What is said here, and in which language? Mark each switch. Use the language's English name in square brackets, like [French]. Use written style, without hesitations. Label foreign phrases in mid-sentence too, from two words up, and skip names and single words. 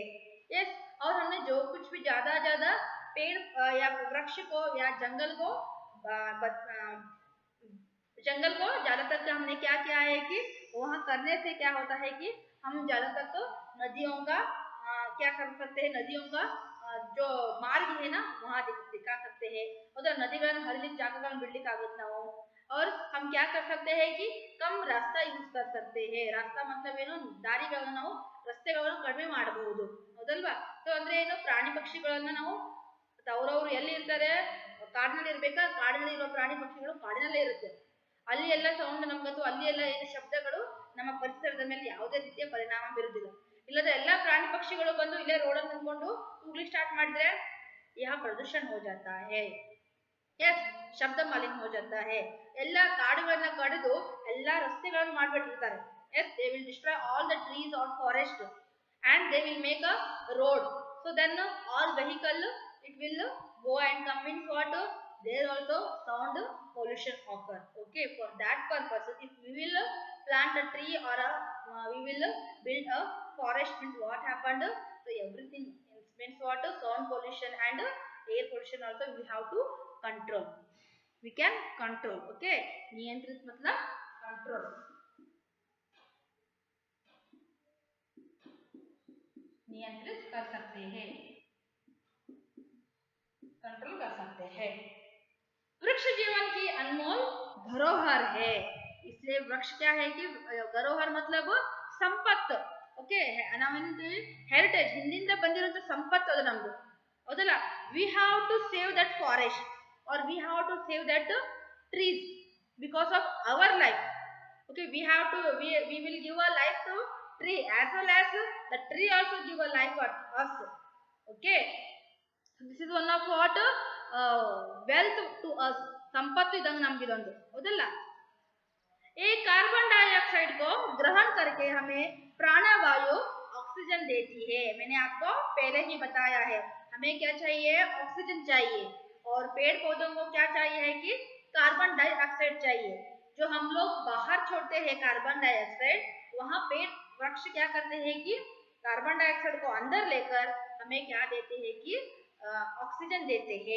[Hindi] यस, और हमने जो कुछ भी ज्यादा पेड़ या वृक्ष को या जंगल को ज्यादातर हमने क्या किया है कि वहाँ करने से क्या होता है कि हम ज्यादातर तो नदियों का क्या कर सकते हैं, नदियों का जो मार्ग है ना वहाँ दिखा सकते हैं, उधर [Kannada] ನದಿಗಳನ್ನು ಹರಿಲಿಕ್ಕೆ ಜಾಗಗಳನ್ನು ಬಿಡ್ಲಿಕ್ಕೆ ಆಗುತ್ತೆ ನಾವು। [Hindi] और हम क्या कर सकते हैं कि कम रास्ता यूज कर सकते हैं। रास्ता मतलब [Kannada] ಏನು, ದಾರಿಗಳನ್ನು ನಾವು ರಸ್ತೆಗಳನ್ನು ಕಡಿಮೆ ಮಾಡಬಹುದು, ಹೌದಲ್ವಾ. ಸೊ ಅಂದ್ರೆ ಏನು, ಪ್ರಾಣಿ ಪಕ್ಷಿಗಳನ್ನು ನಾವು ಅವರವರು ಎಲ್ಲಿ ಇರ್ತಾರೆ, ಕಾಡಿನಲ್ಲಿ ಇರ್ಬೇಕಾ, ಕಾಡಿನಲ್ಲಿ ಇರುವ ಪ್ರಾಣಿ ಪಕ್ಷಿಗಳು ಕಾಡಿನಲ್ಲೇ ಇರುತ್ತೆ, ಅಲ್ಲಿ ಎಲ್ಲ ಸೌಂಡ್ ನಮ್ಗಂತೂ ಅಲ್ಲಿ ಎಲ್ಲ ಏನು ಶಬ್ದಗಳು ನಮ್ಮ ಪರಿಸರದ ಮೇಲೆ ಯಾವುದೇ ರೀತಿಯ ಪರಿಣಾಮ ಬೀರುವುದಿಲ್ಲ. ಇಲ್ಲದ ಎಲ್ಲಾ ಪ್ರಾಣಿ ಪಕ್ಷಿಗಳು ಬಂದು ಇಲ್ಲೇ ರೋಡಲ್ಲಿ ನಿಂತ್ಕೊಂಡು ಕೂಗ್ಲಿಕ್ಕೆ ಸ್ಟಾರ್ಟ್ ಮಾಡಿದ್ರೆ [Hindi] यह प्रदूषण हो जाता है। [English] यस, [Kannada] ಶಬ್ದ ಮಾಲಿನ್ಯ [Hindi] हो जाता है। [Kannada] ಎಲ್ಲ ಕಾಡುಗಳನ್ನ ಕಡಿದು ಎಲ್ಲ ರಸ್ತೆಗಳನ್ನು ಮಾಡಿಬಿಟ್ಟಿರ್ತಾರೆ। [English] yes, they will destroy all the trees or forest and they will make a road, so then all vehicle it will go and come in what there also sound pollution occur. Okay, for that purpose, if we will plant a tree or we will build a forest, means what happened? So everything means what? Sound pollution and air pollution also we have to control. We can control. [Hindi] Okay, नियंत्रित मतलब control. नियंत्रित कर सकते हैं, कंट्रोल कर सकते हैं। वृक्ष जीवन की अनमोल धरोहर है, इसलिए वृक्ष क्या है कि धरोहर मतलब संपत्त. [English] ओके, [Kannada] ಹೆರಿಟೇಜ್ ಹಿಂದಿಂದ ಬಂದಿರುವಂತ ಸಂಪತ್ತು ಅದು ನಮ್ದು, ಹೌದಲ್ಲ. [English] we have to save that forest or we have to save that trees because of our life. Okay, we have to we will give a life to tree as well as the tree also give a life for us. Okay, this is one of what wealth to us, [Kannada] ಸಂಪತ್ತಿ ಇದಂಗ ನಮಗೆ ಇದೊಂದು, ಹೌದಲ್ಲ. [Hindi] ये [English] carbon dioxide [Hindi] को ग्रहण करके हमें प्राणवायु ऑक्सीजन देती है. मैंने आपको पहले ही बताया है, हमें क्या चाहिए? ऑक्सीजन चाहिए, और पेड़ पौधों को क्या चाहिए है कि [English] carbon dioxide [Hindi] चाहिए. जो हम लोग बाहर छोड़ते हैं [English] carbon dioxide, [Hindi] वहाँ पेड़ वृक्ष क्या करते हैं कि [English] carbon dioxide [Hindi] को अंदर लेकर हमें क्या देते हैं कि ऑक्सीजन देते हैं.